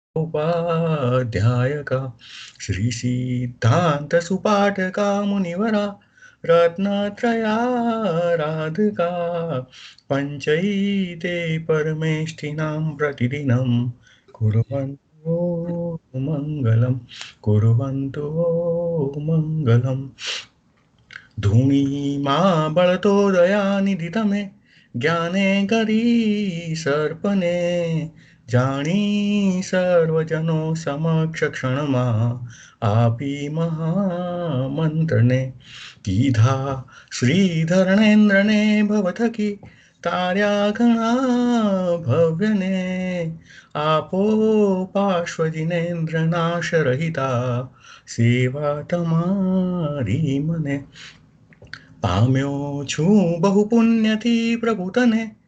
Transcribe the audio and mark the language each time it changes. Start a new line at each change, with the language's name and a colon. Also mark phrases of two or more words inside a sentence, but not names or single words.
Sanskrit: उपाध्यायका श्री सिद्धांत सुपाठका मुनिवरा रत्नत्रयाराधका पञ्चैते परमेष्ठिनां प्रतिदिनं कुर्वन्तु मङ्गलं कुर्वन्तु मङ्गलम्
Gujarati: ધૂણી મા બળતો દયાનિધિ તમે જ્ઞાને ગરી સર્પને जाणी સર્વજનો સમક્ષ ક્ષણમાં આપી મહામંત્રને કીધા શ્રીધરણેન્દ્રને ભવથકી તાર્યા ઘણા ભવ્યને આપો પાર્શ્વજીનેન્દ્ર નાશ રહિતા સેવા તમારી મને પામ્યો છું બહુ પુણ્યથી પ્રભુ તને